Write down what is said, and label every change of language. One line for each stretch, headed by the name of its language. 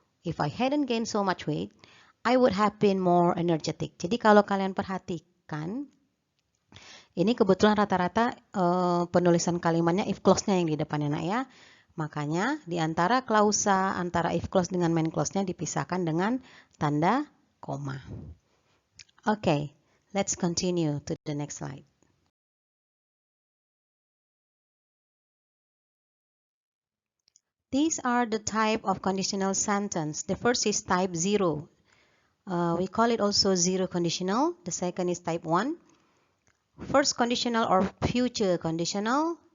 English: If I hadn't gained so much weight, I would have been more energetic.
Indonesian: Jadi kalau kalian perhatikan, ini kebetulan rata-rata penulisan kalimatnya if clause-nya yang di depannya nak ya. Makanya di antara klausa antara if clause dengan main clause-nya dipisahkan dengan tanda koma.
English: Okay, let's continue to the next slide. These are the type of conditional sentence. The first is type 0. We call it also zero conditional. The second is type 1. First conditional or future conditional.